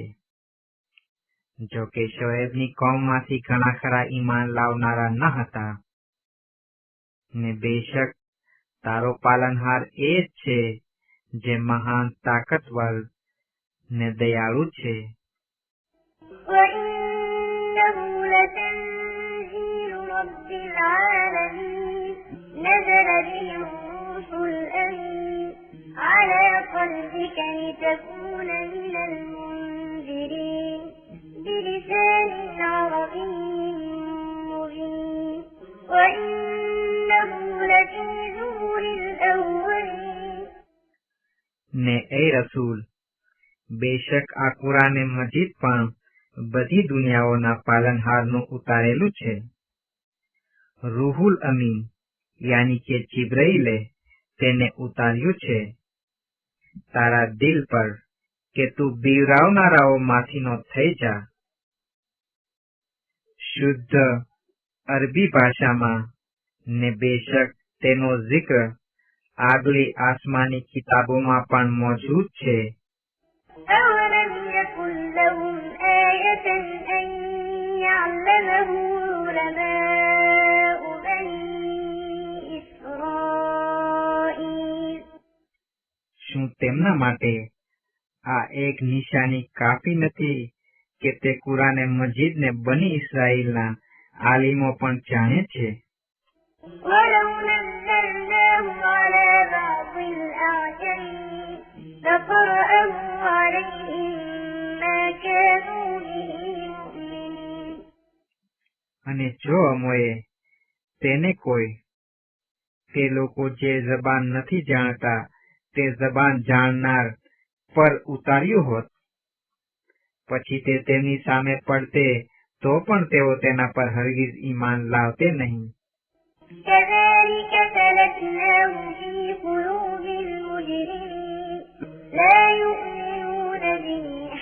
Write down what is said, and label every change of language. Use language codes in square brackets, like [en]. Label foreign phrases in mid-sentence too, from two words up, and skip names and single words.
[gu] જો કે શોએબની કોમમાંથી ઘણા ખરા ઈમાન લાવનારા ન હતા ને બેશક તારો પાલનહાર એ જ છે જે મહાન તાકતવર ને દયાળુ છે. [ar] وإنه لتنزيل رب العالمين نزل به الروح الأمين على قلبك لتكون من المنذرين بلسان عربي مبين وإنه لفي زبر الأولين. [gu] ને એ રસૂલ, બેશક આ કુરાને મજીદ પણ બધી દુનિયાઓના પાલનહારનું ઉતારેલું છે. રૂહુલ અમીન યાની કે જિબ્રાઈલે તેને ઉતાર્યું છે તારા દિલ પર કે તું બીવરાવનારાઓમાંથીનો થઈ જા. શુદ્ધ અરબી ભાષામાં ને બેશક તેનો જિક્ર આગલી આસમાની કિતાબોમાં પણ મોજૂદ છે. [ar] أولم يكن لهم آية أن يعلمه علماء بني إسرائيل. [gu] શું તેમના માટે આ એક નિશાની કાફી નથી કે તે કુરાને મજીદને બની ઇસ્રાઈલના આલિમો પણ જાણે છે. [ar] ولو نزلناه على بعض الأعجمين لقرأه عليهم ما كانوا به مؤمنين. [gu] અને જો અમોએ તેને કોઈ તે લોકો જે જબાન નથી જાણતા તે જબાન જાણનાર પર ઉતાર્યું હોત પછી તે તેમની સામે પડતે તો પણ તેઓ તેના પર હરગીઝ ઈમાન લાવતે નહીં. [ar] كذلك سلكناه في قلوب المجرمين لا يؤمنون به